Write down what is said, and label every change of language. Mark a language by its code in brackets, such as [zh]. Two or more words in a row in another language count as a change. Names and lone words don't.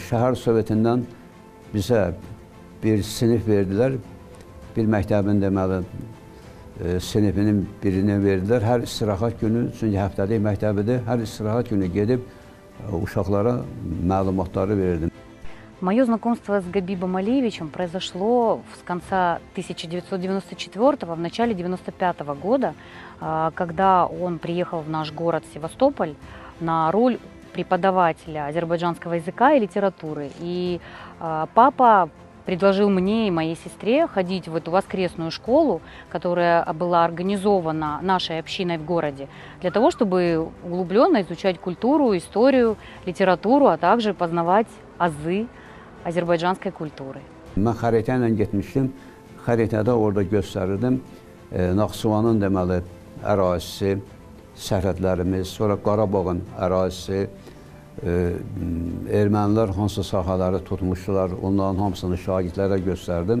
[az] Şəhər Sovetindən bizə bir sinif verdilər. Bir məktəbin deməli sinifinin birini verdilər. Hər istirahat günü, çünki həftəlik məktəbidir, hər istirahat günü gedib uşaqlara məlumatları verirdim. [ru] Мое знакомство с Габибом Алиевичем произошло с конца 1994-го, в начале 1995 года, когда он приехал в наш город Севастополь на роль преподавателя азербайджанского языка и литературы. И папа предложил мне и моей сестре ходить в эту воскресную школу, которая была организована нашей общиной в городе, для того, чтобы углубленно изучать культуру, историю, литературу, а также познавать азы азербайджанской культуры. [az] Mən xəritə ilə getmişdim. Xəritədə orada göstərirdim. Naxçıvanın deməli ərazisi, sərhədlərimiz, sonra Qarabağın ərazisi, ermənilər hansı sahələri tutmuşdular, onların hamısını şagirdlərə göstərdim.